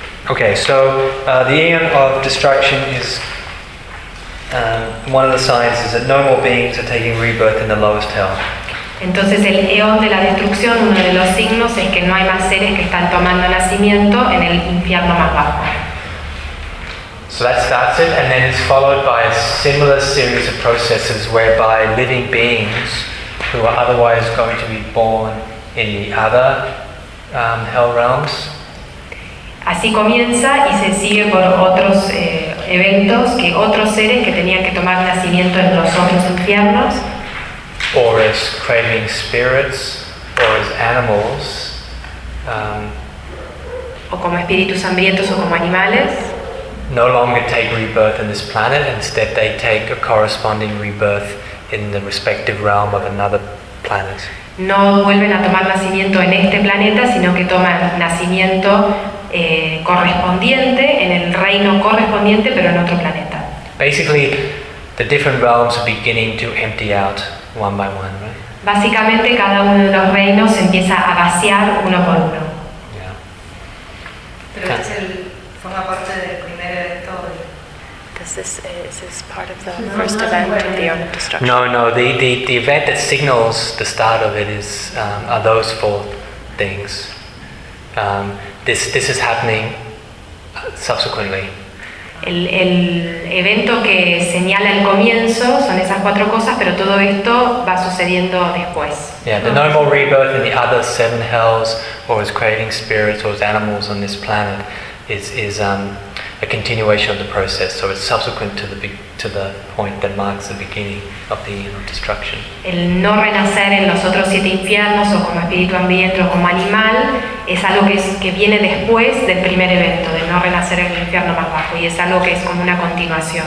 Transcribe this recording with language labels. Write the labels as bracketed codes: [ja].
[en] Okay, so the aeon of destruction is one of the signs is that no more beings are taking rebirth in the lowest hell. [es] Entonces el eón de la destrucción, uno de los signos es que no hay más seres que están tomando nacimiento en el infierno más bajo. [en] So that's it, and then it's followed by a similar series of processes whereby living beings who are otherwise going to be born in the other hell realms. [es] Así comienza y se sigue por otros eventos que otros seres que tenían que tomar nacimiento en los otros infiernos. [en] Or as craving spirits, or as animals. [es] O como espíritus hambrientos o como animales. [en] No longer take rebirth in this planet, instead they take a corresponding rebirth in the respective realm of another planet. [es] No vuelven a tomar nacimiento en este planeta, sino que toman nacimiento correspondiente en el reino correspondiente, pero en otro planeta. [en] Basically, the different realms are beginning to empty out one by one, right? [es] Básicamente, cada uno de los reinos empieza a vaciar uno por uno. [en] Yeah. [es] Pero es el forma parte del primer evento. [en] Is this part of the first event of the Eon of Destruction? No. The event that signals the start of it is are those four things. This is happening subsequently. [es] El evento que señala el comienzo son esas cuatro cosas, pero todo esto va sucediendo después. [en] Yeah, the no more rebirth in the other seven hells, or as creating spirits, or as animals on this planet, is a continuation of the process, so it's subsequent to the point that marks the beginning of the Eon of Destruction. [es] El no renacer en los otros siete infiernos, o como espíritu ambiente, o como animal, es algo que viene después del primer evento, de no renacer en el infierno más bajo, y es algo que es como una continuación.